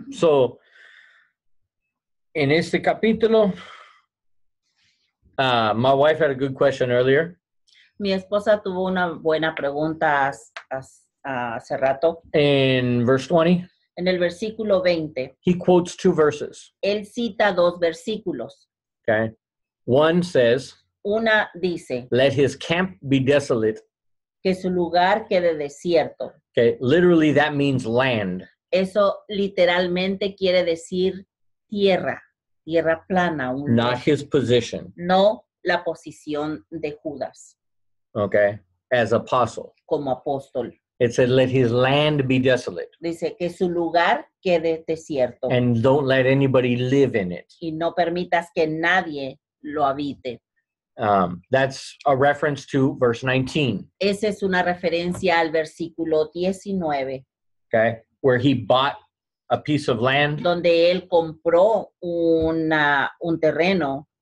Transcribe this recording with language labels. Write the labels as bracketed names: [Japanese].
[English] So, in [Spanish] este capítulo, [English] my wife had a good question earlier. [Spanish] Mi esposa tuvo una buena pregunta hace rato. [English] In verse 20, [Spanish] En el versículo 20, [English] he quotes two verses. [Spanish] él cita dos versículos. [English] Okay. One says, [Spanish] Una dice [English] let his camp be desolate. [Spanish] que su lugar quede desierto. [English] Okay. Literally, that means land. [Spanish] Eso literalmente quiere decir tierra plana, [English] Not his position. [Spanish] no la posición de Judas [English] Okay. As apostle. [Spanish] como apóstol. [English] It said, let his land be desolate. [Spanish] Dice que su lugar quede desierto [English] And don't let anybody live in it. [Spanish] y no permitas que nadie lo habite. [English] That's a reference to verse 19. [Spanish] Esa es una referencia al versículo 19, [English] Okay. Where he bought a piece of land [Spanish] donde él compró un terreno